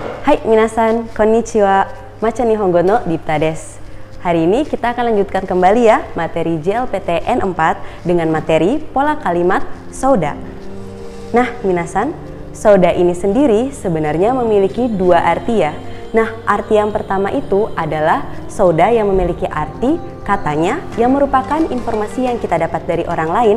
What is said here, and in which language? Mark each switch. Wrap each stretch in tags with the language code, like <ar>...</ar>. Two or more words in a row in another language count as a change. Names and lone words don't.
<ja>はい皆さん、こんにちは。Macha日本語のDiptaです.</ja> <id>Hari ini kita akan lanjutkan kembali ya materi JLPTN 4 dengan materi pola kalimat soda. Nah, minasan, soda ini sendiri sebenarnya memiliki dua arti ya. Nah, arti yang pertama itu adalah soda yang memiliki arti katanya yang merupakan informasi yang kita dapat dari orang lain.</id>